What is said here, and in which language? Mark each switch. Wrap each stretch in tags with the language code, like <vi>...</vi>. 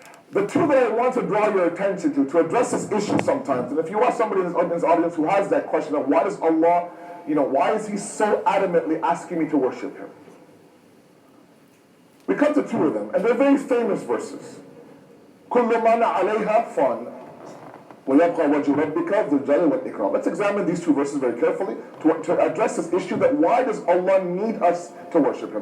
<en>The two that I want to draw your attention to address this issue sometimes, and if you are somebody in this audience who has that question of why does Allah, why is He so adamantly asking me to worship Him? We come to two of them, and they're very famous verses.</en> <ar>كل من عليها فان ويبقى وجه ربك ذو الجلال والإكرام.</ar> <en>Let's examine these two verses very carefully to address this issue that why does Allah need us to worship Him?</en>